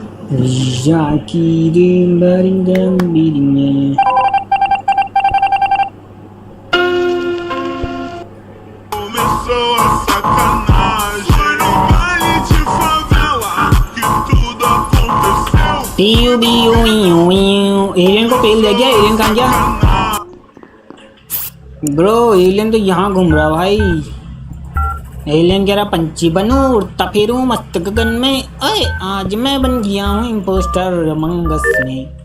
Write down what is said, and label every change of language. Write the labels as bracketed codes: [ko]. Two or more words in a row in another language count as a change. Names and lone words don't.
[pt] Yakirim baringam biringe. Começou a sacanagem no baile de favela que tudo aconteceu. Piu piu piu piu. [hi] एलियन को पेल दे गया. एलियन कहाँ गया? ब्रो एलियन तो यहाँ घूम रहा भाई. एलियन कह रहा पंछी बनूं उड़ता फिरूं मस्त गगन में. अरे आज मैं बन गया हूँ इम्पोस्टर अमंगस में.